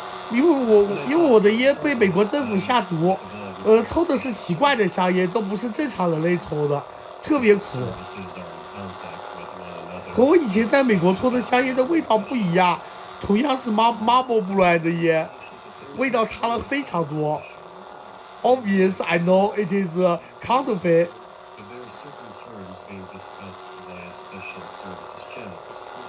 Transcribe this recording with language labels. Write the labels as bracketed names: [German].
[Chinese] 因为我的烟被美国政府下毒，抽的是奇怪的香烟，都不是正常人类抽的，特别苦。 [English] Services are in contact with one another. [Chinese] 和我以前在美国抽的香烟的味道不一样，同样是Marlboro brand 的烟，味道差了非常多。 [English] Obvious, I know it is counterfeit. But there are certain terms being discussed via special services channels.